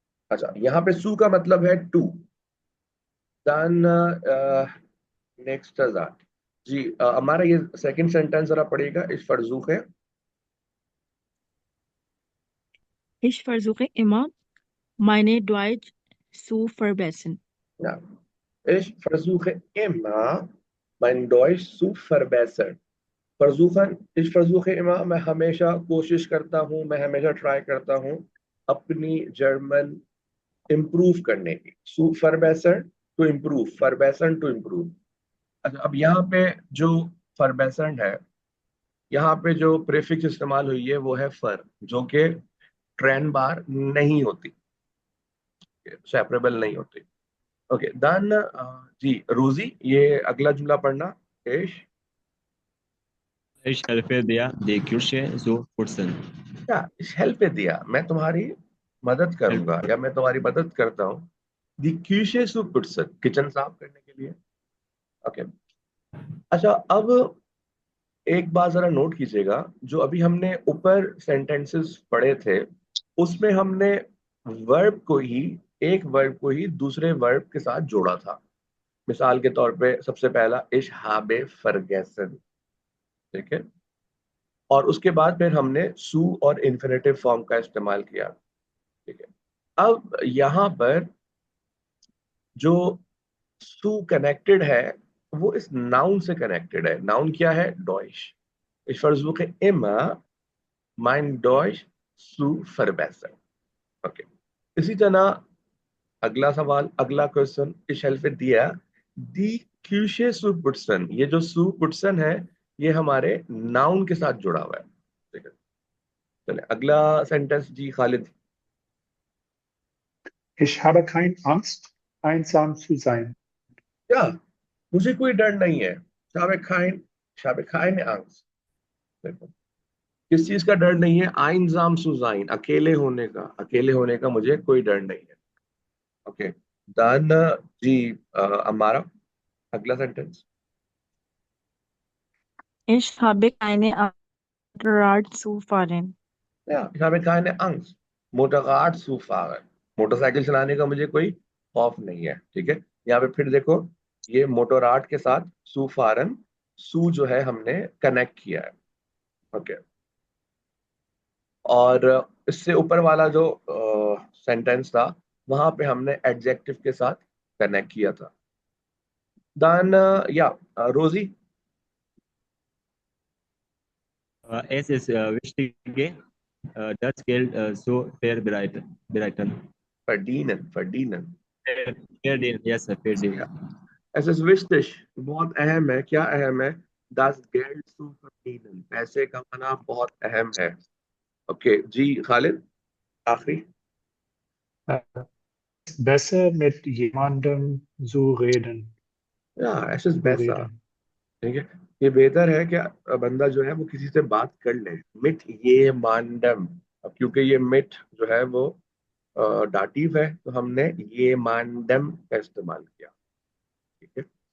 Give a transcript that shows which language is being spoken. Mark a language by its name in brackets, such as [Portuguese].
[Hindi] अच्छा, यहाँ पे सू का मतलब है टू. देन नेक्स्ट जी, हमारा ये सेकंड सेंटेंस जरा पढ़िएगा. इस फर्जूक है. [German] Ich versuche immer, meine Deutsch zu verbessern. Ja. Ich versuche immer, mein Deutsch zu verbessern. [Hindi] फरजूखन, [German] ich versuche immer, [Hindi] मैं हमेशा कोशिश करता हूँ, मैं हमेशा ट्राई करता हूँ अपनी जर्मन इम्प्रूव करने की. सु फरबैसन टू इम्प्रूव, फरबैसन टू इम्प्रूव. अच्छा, अब यहाँ पे जो फरबैसन है, यहाँ पे जो प्रीफिक्स इस्तेमाल हुई है वो है फर, जो कि ट्रेन बार नहीं होती, सेपरेबल नहीं होती. ओके, देन जी रोजी, ये अगला जुमला पढ़ना. इश [German] Ich helfe dir, die Küche zu putzen. [Hindi] क्या इस हेल्प दिया, मैं तुम्हारी मदद करूंगा या मैं तुम्हारी मदद करता हूँ. दी क्यूशे सु पुट्सन, किचन साफ करने के लिए. ओके. अच्छा, अब एक बात जरा नोट कीजिएगा. जो अभी हमने ऊपर सेंटेंसेस पढ़े थे उसमें हमने वर्ब को ही, एक वर्ब को ही दूसरे वर्ब के साथ जोड़ा था. मिसाल के तौर पे सबसे पहला इश हाबे फरगेसन. ठीक है. और उसके बाद फिर हमने सू और इन्फिनेटिव फॉर्म का इस्तेमाल किया. ठीक है. अब यहाँ पर जो सू कनेक्टेड है वो इस नाउन से कनेक्टेड है. नाउन क्या है? Deutsch. [German] Ich versuche immer, mein Deutsch zu verbessern. [Hindi] Okay. इसी तरह अगला सवाल, अगला question. [German] Ich helfe dir, die Küche zu putzen. [Hindi] ये जो सू पुट्सन है ये हमारे नाउन के साथ जुड़ा हुआ है. ठीक है. चले अगला सेंटेंस जी Khalid. [German] Ich habe keine Angst, einsam zu sein. [Hindi] या मुझे कोई डर नहीं है. [German] Ich habe keine Angst. [Hindi] देखो, किस चीज का डर नहीं है? आइंजाम सुजाइन, अकेले होने का मुझे कोई डर नहीं है. ओके. डन जी. हमारा अगला sentence. [German] Ich habe keine Angst, Rad zu fahren. या ich habe keine Angst, Motorrad zu fahren. [Hindi] Motorcycle चलाने का मुझे कोई खौफ नहीं है. ठीक है. यहाँ पे फिर देखो, ये मोटोराट के साथ सू फारन, सू जो है हमने कनेक्ट किया है. ओके. और इससे ऊपर वाला जो सेंटेंस था वहां पे हमने एडजेक्टिव के साथ कनेक्ट किया था. देन या रोजी. [German] Es ist wichtig, das Geld zu verbreiten. verdienen. Verdienen, yes, verdienen. Yeah. Es ist wichtig, [Hindi] बहुत अहम है, क्या अहम है? [German] Das Geld zu verdienen, [Hindi] पैसे कमाना बहुत अहम है. ओके जी खालिद, आखिरी. [German] Besser mit jemandem zu reden. या es ist Zu besser. reden. [Hindi] ठीक है, ये बेहतर है कि बंदा जो है वो किसी से बात कर ले. मिट ये मांडम. अब क्योंकि ये मिट जो है वो डाटिव है, तो हमने ये मांडम का इस्तेमाल किया. ठीक है.